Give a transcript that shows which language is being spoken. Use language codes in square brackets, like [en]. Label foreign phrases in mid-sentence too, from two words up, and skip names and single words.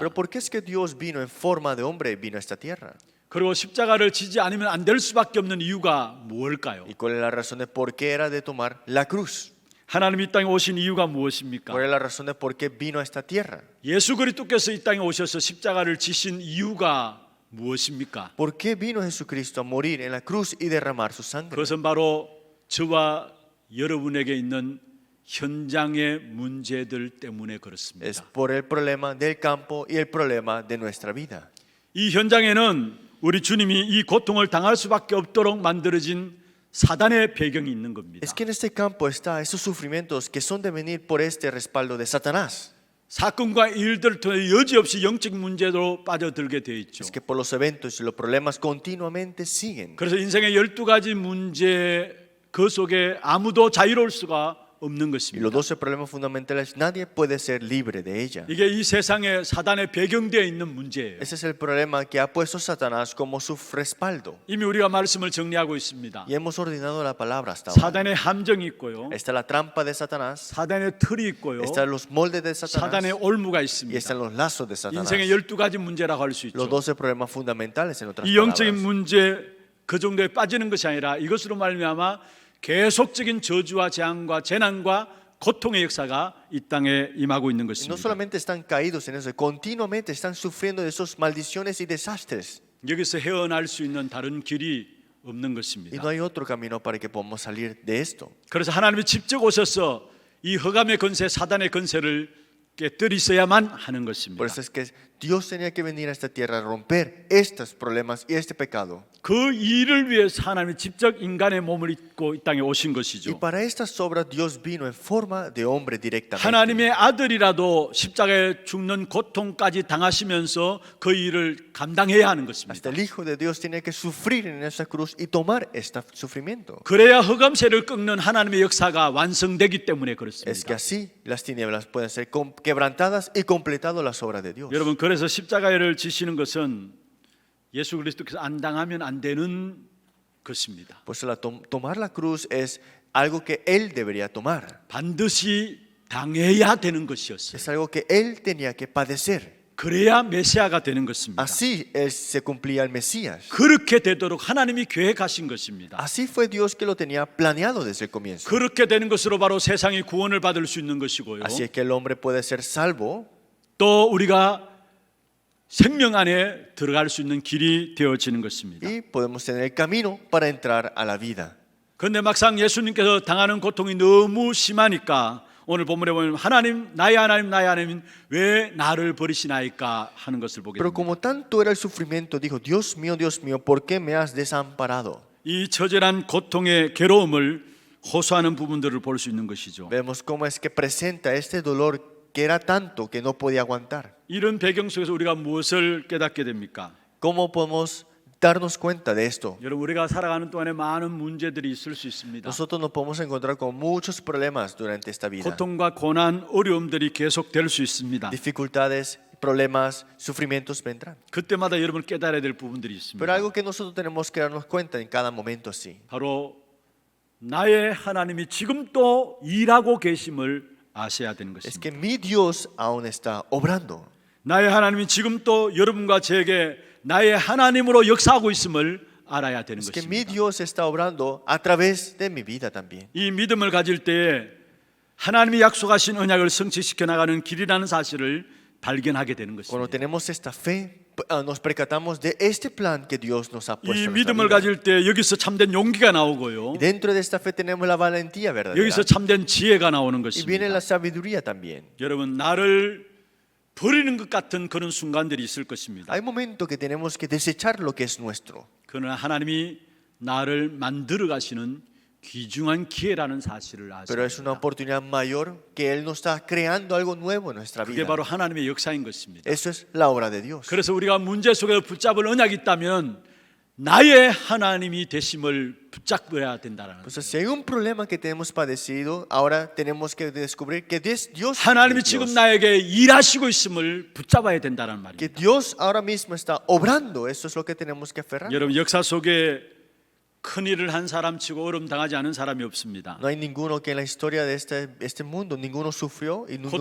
[es] Pero ¿por qué es que Dios vino en forma de hombre, vino a esta tierra? [ko] 그리고 십자가를 지지 않으면 안 될 수밖에 없는 이유가 무엇일까요? [es] ¿Y cuál es la razón de por qué era de tomar la cruz? [ko] 하나님이 이 땅에 오신 이유가 무엇입니까? [es] ¿Cuál es la razón de por qué vino a esta tierra? [ko] 예수 그리스도께서 이 땅에 오셔서 십자가를 지신 이유가 무엇입니까? [es] ¿Por qué vino Jesucristo a morir en la cruz y derramar su sangre? [ko] 그것은 바로 저와 여러분에게 있는 현장의 문제들 때문에 [es] Es [ko] 그렇습니다. [es] por el problema del campo y el problema de nuestra vida. [ko] 이 현장에는 우리 주님이 이 고통을 당할 수밖에 없도록 만들어진 사단의 배경이 있는 겁니다. [es] Es que en este campo está esos sufrimientos que son de venir por este respaldo de Satanás. [ko] 사건과 일들을 통해 여지없이 영적 문제로 빠져들게 돼 있죠. [es] Es que por los eventos y los problemas continuamente siguen. [ko] 그래서 인생의 12가지 문제 그 속에 아무도 자유로울 수가 없는 [es] Y los [ko] 것입니다. [es] 12 problemas fundamentales, nadie puede ser libre de ella. [ko] 이게 이 세상에 사단의 배경되어 있는 문제예요. [es] Ese es el problema que ha puesto Satanás como su respaldo. [ko] 이미 우리가 말씀을 정리하고 있습니다. [es] Y hemos ordenado la palabra hasta ahora. [ko] 사단의 함정이 있고요. [es] Está la trampa de Satanás, [ko] 사단의 틀이 있고요. [es] están los moldes de [ko] 사단의 [es] Satanás [ko] 올무가 [es] y [ko] 있습니다. [es] están los lazos de Satanás. [ko] 인생의 12가지 문제라고 할 수 [es] Los [ko] 있죠. [es] 12 problemas fundamentales en otras [ko] 이 영적인 [es] palabras. [ko] 문제 그 정도에 빠지는 것이 아니라 이것으로 말미암아 계속적인 저주와 재앙과 재난과 고통의 역사가 이 땅에 임하고 있는 [es] Y no [ko] 것입니다. [es] solamente están caídos en eso, continuamente están sufriendo de esas maldiciones y desastres. [ko] 여기서 헤어날 수 있는 다른 길이 없는 [es] Y [ko] 것입니다. [es] no hay otro camino para que podamos salir de esto. [ko] 그래서 하나님이 직접 오셔서 이 흑암의 권세, 사단의 권세를 깨뜨리셔야만 하는 것입니다. [es] Por eso es que Dios tenía que venir a esta tierra a romper estos problemas y este pecado. [ko] 그 일을 위해서 하나님이 직접 인간의 몸을 입고 이 땅에 오신 [es] Y [ko] 것이죠. [es] para estas obras Dios vino en forma de hombre directamente. [ko] 하나님의 아들이라도 십자가에 죽는 고통까지 당하시면서 그 일을 감당해야 하는 것입니다. [es] Hasta el Hijo de Dios tenía que sufrir en esa cruz y tomar este sufrimiento. [ko] 그래야 흑암세를 꺾는 하나님의 역사가 완성되기 때문에 [es] Es que [ko] 그렇습니다. [es] así las tinieblas pueden ser quebrantadas y completado las obras de Dios. [ko] 여러분 그래서 십자가를 지시는 것은 예수 그리스도께서 안 당하면 안 되는 것입니다. [es] Pues tomar la cruz es algo que Él debería tomar. [ko] 반드시 당해야 되는 것이었어요. [es] Es algo que Él tenía que padecer. [ko] 그래야 메시아가 되는 것입니다. [es] Así se cumplía el Mesías. [ko] 그렇게 되도록 하나님이 계획하신 것입니다. [es] Así fue Dios que lo tenía planeado desde el comienzo. [ko] 그렇게 되는 것으로 바로 세상이 구원을 받을 수 있는 것이고요. [es] Así es que el hombre puede ser salvo [ko] 또 우리가 생명 안에 들어갈 수 있는 길이 되어지는 것입니다. [es] y podemos tener el camino para entrar a la vida. [ko] 그런데 막상 예수님께서 당하는 고통이 너무 심하니까 오늘 본문에 보면 하나님 나의 하나님 왜 나를 버리시나이까 하는 것을 보게 [es] Pero [ko] 됩니다. [es] como tanto era el sufrimiento, dijo, Dios mío, ¿por qué me has desamparado? [ko] 이 처절한 고통의 괴로움을 호소하는 부분들을 볼 수 있는 것이죠. [es] Vemos cómo es que presenta este dolor que era tanto que no podía aguantar. [ko] 이런 배경 속에서 우리가 무엇을 깨닫게 됩니까? [es] ¿Cómo podemos darnos cuenta de esto? [ko] 여러분 우리가 살아가는 동안에 많은 문제들이 있을 수 있습니다. [es] Nosotros nos podemos encontrar con muchos problemas durante esta vida. [ko] 고통과 고난, 어려움들이 계속될 수 있습니다. [es] Dificultades, problemas, sufrimientos vendrán. [ko] 그때마다 여러분 깨달아야 될 부분들이 [es] Pero [ko] 있습니다. [es] algo que nosotros tenemos que darnos cuenta en cada momento así. [ko] 바로 나의 하나님이 지금 또 일하고 계심을 아셔야 되는 [es] Es [ko] 것입니다. [es] que mi Dios aún está obrando. [ko] 나의 하나님이 지금 또 여러분과 저에게 나의 하나님으로 역사하고 있음을 알아야 되는 [es] Es que mi [ko] 것입니다. [es] Dios está obrando a través de mi vida también. [ko] 이 믿음을 가질 때에 하나님이 약속하신 언약을 성취시켜 나가는 길이라는 사실을 발견하게 되는 [es] Cuando [ko] 것입니다. [es] tenemos esta fe, nos percatamos de este plan que Dios nos ha puesto [ko] 이 [es] en nuestra [ko] 믿음을 [es] vida. [ko] 가질 때 여기서 참된 용기가 나오고요. [es] Y dentro de esta fe tenemos la valentía verdadera. [ko] 여기서 참된 지혜가 나오는 [es] Y viene [ko] 것입니다. [es] la sabiduría también. [ko] 여러분 나를 버리는 것 같은 그런 순간들이 있을 것입니다. [es] Hay momentos que tenemos que desechar lo que es nuestro. [ko] 그러나 하나님이 나를 만들어 가시는 귀중한 기회라는 사실을 [es] Pero [ko] 아셔야 [es] es una [ko] 됩니다. [es] oportunidad mayor que Él nos está creando algo nuevo en nuestra [ko] 그게 [es] vida. [ko] 바로 하나님의 역사인 것입니다. [es] Eso es la obra de Dios. [ko] 그래서 우리가 문제 속에서 붙잡을 언약이 있다면 나의 하나님이 되심을 붙잡아야 된다는 [es] Entonces, si hay un problema que tenemos padecido, ahora tenemos que descubrir que Dios [ko] 하나님이 [es] es [ko] 지금 [es] Dios. [ko] 나에게 일하시고 있음을 붙잡아야 된다는 [es] Que [ko] 말입니다. [es] Dios ahora mismo está obrando. Eso es lo que tenemos que aferrar. [ko] 여러분 역사 속에 큰 일을 한 사람치고 어려움 당하지 않은 사람이 없습니다. [es] No hay ninguno que en la historia de este mundo, ninguno sufrió y ninguno